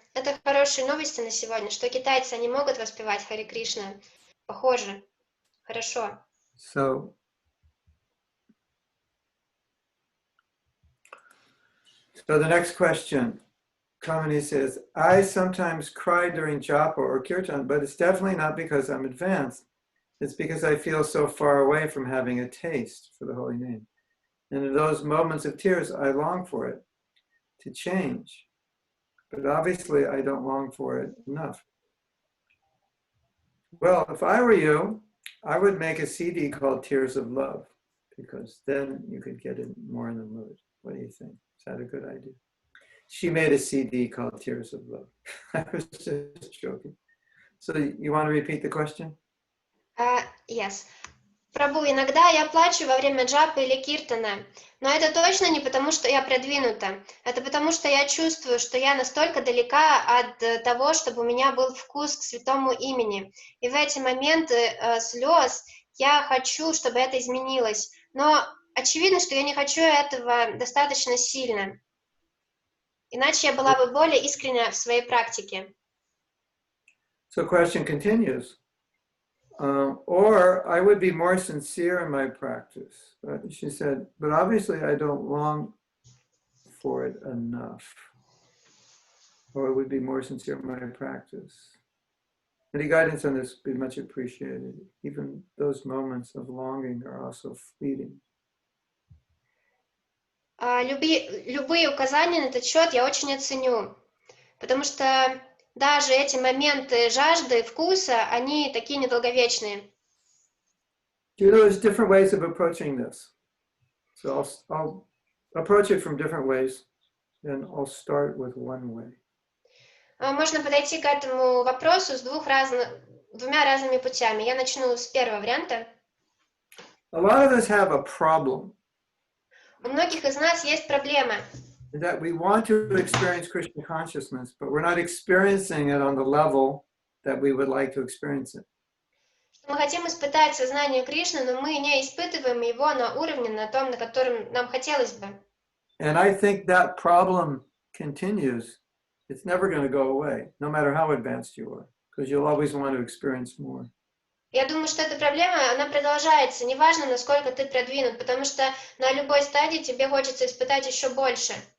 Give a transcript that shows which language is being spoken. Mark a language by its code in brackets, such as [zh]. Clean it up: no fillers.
[ru] Это хорошие новости на сегодня, что китайцы, они могут воспевать Харе Кришна похоже, хорошо. [en] So the next question, Kamini says, I sometimes cry during japa or kirtan, but it's definitely not because I'm advanced. It's because I feel so far away from having a taste for the holy name. And in those moments of tears, I long for it to change. But obviously, I don't long for it enough. Well, if I were you, I would make a CD called Tears of Love, because then you could get in more in the mood. What do you think? Is that a good idea? She made a CD called Tears of Love. I was just joking. So you want to repeat the question? Yes. [ru] Прабу, иногда я плачу во время джапы или киртана, но это точно не потому, что я продвинута. Это потому, что я чувствую, что я настолько далека от того, чтобы у меня был вкус к святому имени. И в эти моменты слез я хочу, чтобы это изменилось. Но очевидно, что я не хочу этого достаточно сильно. Иначе я была бы более искренна в своей практике. [en] So question continues. Or I would be more sincere in my practice. But she said, but obviously I don't long for it enough. Or I would be more sincere in my practice. Any guidance on this would be much appreciated. Even those moments of longing are also fleeting. [ru] Любые указания на этот счет я очень оценю, потому что даже эти моменты жажды, вкуса, они такие недолговечные. [en] You know, there's different ways of approaching this. So I'll approach it from different ways, and I'll start with one way. [ru] Можно подойти к этому вопросу с двумя разными путями. Я начну с первого варианта. [en] A lot of us have a problem. [ru] У многих из нас есть проблема. [en] That we want to experience Krishna consciousness, but we're not experiencing it on the level that we would like to experience it. [ru] Мы хотим испытать сознание Кришны, но мы не испытываем его на уровне, на том, на котором нам хотелось бы. [en] And I think that problem continues. It's never going to go away, no matter how advanced you are, because you'll always want to experience more. [ru] Я думаю, что эта проблема, она продолжается, неважно, насколько ты продвинут, потому что на любой стадии тебе хочется испытать еще больше.